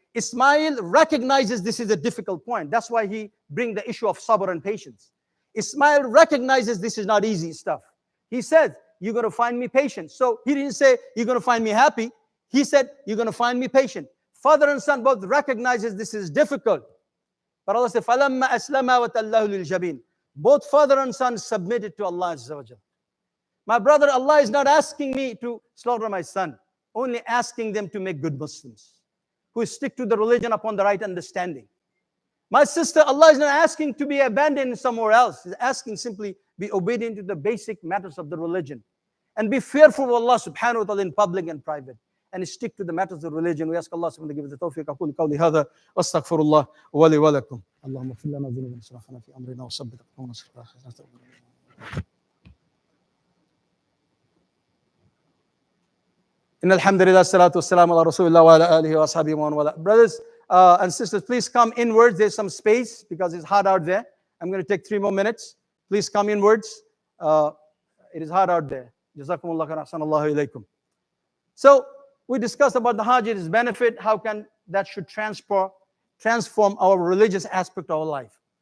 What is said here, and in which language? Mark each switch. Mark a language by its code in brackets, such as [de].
[en] Ismail recognizes this is a difficult point. That's why he brings the issue of sabr and patience. Ismail recognizes this is not easy stuff. He said, you're going to find me patient. So he didn't say, you're going to find me happy. He said, you're going to find me patient. Father and son both recognizes this is difficult. But Allah said, [ar] فَلَمَّا أَسْلَمَا وَتَلَّهُ لِلْجَبِينِ. [en] Both father and son submitted to Allah Azza wa Jalla. My brother, Allah is not asking me to slaughter my son, only asking them to make good Muslims who stick to the religion upon the right understanding. My sister, Allah is not asking to be abandoned somewhere else. He's asking simply be obedient to the basic matters of the religion and be fearful of Allah subhanahu wa ta'ala in public and private, and stick to the matters of religion. We ask Allah subhanahu wa ta'ala to give us the tawfiq. [ar] أقول قولي هذا واستغفر الله ولي ولكم. اللهم اغفر لنا ذنوبنا واسرافنا في امرنا وثبت اقدامنا في الآخرة. إن الحمد لله الصلاة والسلام على رسول الله وعلى آله وأصحابه ومن والاه. [en] Brothers and sisters, please come inwards. There's some space because it's hot out there. I'm going to take 3 more minutes. Please come inwards. It is hot out there. [ar] Jazakumullah khairan, ahsanallahu ilaykum. [en] So we discussed about the Hajj, its benefit, how can that should transform our religious aspect of our life.